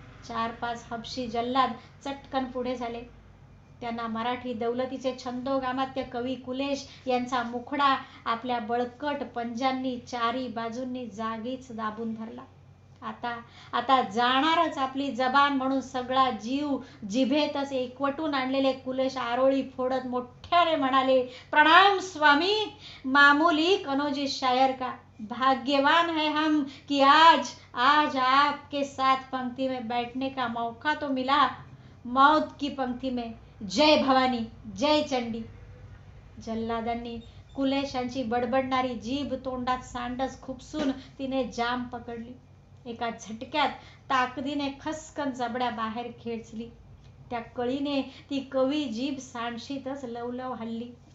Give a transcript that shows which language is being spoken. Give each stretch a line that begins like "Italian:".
Marathi: 4-5 हबशी जल्लाद चटकन पुढे झाले. त्यांना मराठी दौलतीचे छंदोगामात्य कवी कुलेश यांचा मुखडा आपल्या बळकट पंजांनी चारी बाजूंनी जागीच दाबून धरला. आता जाणारच आपली जबान म्हणून सगळा जीव जिभेतच एकवटून आणलेले कुलेश आरोळी फोडत मोठ्याने म्हणाले,
Hindi: प्रणाम स्वामी, मामूली कनौजी शायर का. भाग्यवान है हम कि आज आपके साथ पंक्ति में बैठने का मौका तो मिला, मौत की पंक्ति में.
Marathi: जय भवानी, जय चंडी. जल्लादांनी कुलेशांची बडबडणारी जीभ तोंडात सांडच खुपसून तिने जाम पकडली. एका झटक्यात ताकदीने खसकन जबड्या बाहेर खेचली. त्या कळीने ती कवी जीभ सांडशीतच लवलव हल्ली.